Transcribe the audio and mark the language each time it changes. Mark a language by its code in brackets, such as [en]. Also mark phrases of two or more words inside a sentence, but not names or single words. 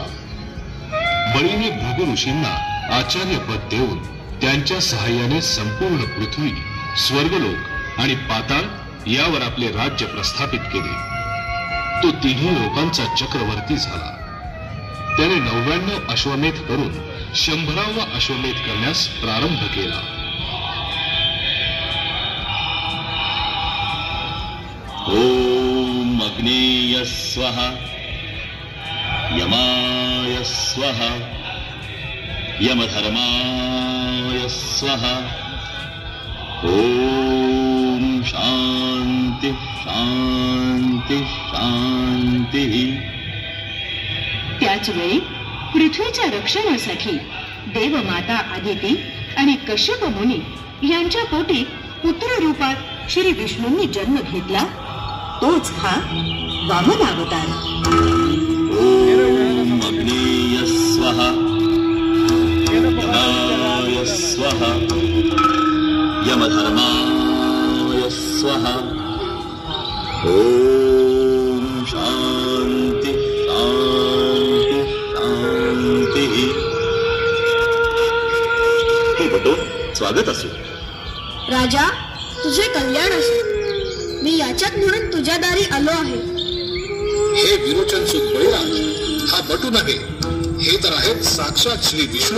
[mr] बळीने भृगु ऋषींना आचार्यपद देऊन त्यांच्या सहाय्याने संपूर्ण पृथ्वी, स्वर्गलोक आणि पाताळ यावर आपले राज्य प्रस्थापित केले. तो तिन्ही लोकांचा चक्रवर्ती झाला. त्याने 99 अश्वमेध करून 100वा अश्वमेध करण्यास प्रारंभ केला. [sa] ओम अग्नेय स्वाहा, यमाय स्वाहा, यमधर्माय स्वाहा. ओम शांति शांति शांति. [mr] त्याच वेळी पृथ्वीच्या रक्षणासाठी देवमाता आदिती आणि कश्यप मुनी यांच्या पोटी पुत्र रूपात श्री विष्णूंनी जन्म घेतला. तोच हा वामन अवतार. [sa] ओम अग्नेय स्वाहा, यमाय स्वाहा, यमधर्माय स्वाहा. ओम शांति शांति शांति. [mr] हे बटो, स्वागत असो. राजा, तुझे कल्याण असो. मी याचक म्हणून तुझ्या दारी आलो आहे. हे विरोचन सुत बळीराज, हा बटू नव्हे, हे तर आहेत साक्षात श्री विष्णू.